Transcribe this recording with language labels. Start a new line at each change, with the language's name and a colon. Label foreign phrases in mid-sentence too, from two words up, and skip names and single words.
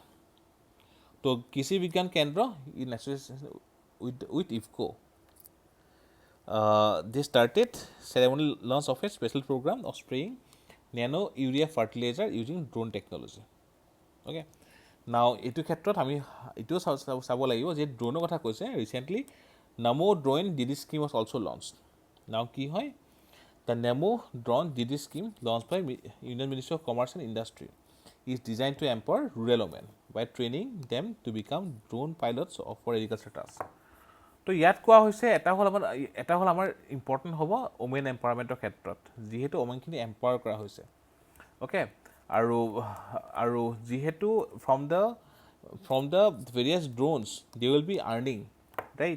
English: So Krishi Vigyan Kendra in association with 𝐓𝐿, they started ceremonial launch of a special program of spraying nano urea fertilizer using drone technology.
Assamese: Okay, now এইটো ক্ষেত্ৰত আমি এইটোও চাব লাগিব যে ড্ৰোনৰ কথা কৈছে
English: recently Namo drone DD scheme was also launched.
Assamese: Now কি হয়,
English: the Namo drone DD scheme launched by Union Ministry of Commerce and Industry is designed to empower rural women by training them to become drone pilots for agriculture tasks.
Assamese: তো ইয়াত কোৱা হৈছে এটা হ'ল আমাৰ ইম্পৰ্টেণ্ট হ'ব
English: women empowerment
Assamese: ক্ষেত্ৰত, যিহেতু ওমেনখিনি এম্পাৱাৰ কৰা হৈছে।
English: অ'কে,
Assamese: আৰু যিহেতু
English: from the various drones they will be earning, right.